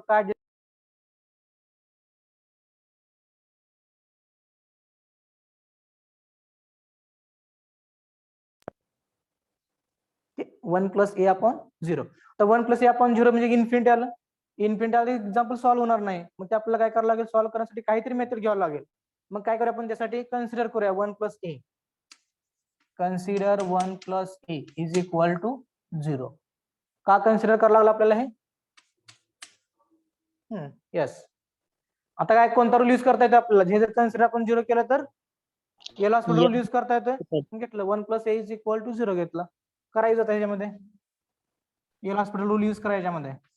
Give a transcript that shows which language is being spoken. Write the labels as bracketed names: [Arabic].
[English] काय 1 plus a upon 0. [Marathi] तर 1 प्लस ए अपॉन 0 म्हणजे इन्फिनिटी आलं. इन्फिनिटी आलं एक्झाम्पल सॉल्व्ह होणार नाही, मग ते आपल्याला काय करावं लागेल, सॉल्व्ह करण्यासाठी काहीतरी मेथड घ्यावं लागेल. मग काय करूया आपण त्यासाठी, कन्सिडर करूया 1 plus A. [English] Consider 1 plus a is equal to 0. [Marathi] का कन्सिडर करावं लागलं आपल्याला हे, येस. आता काय कोणता रूल यूज करता येतो आपल्याला, हे जर कन्सिडर आपण 0 केलं तर एल हॉस्पिटल रूल यूज करता येतोय. घेतलं [English] 1 plus a is equal to 0 [Marathi] घेतला, करायचं होतं ह्याच्यामध्ये एल हॉस्पिटल रूल यूज करा याच्यामध्ये.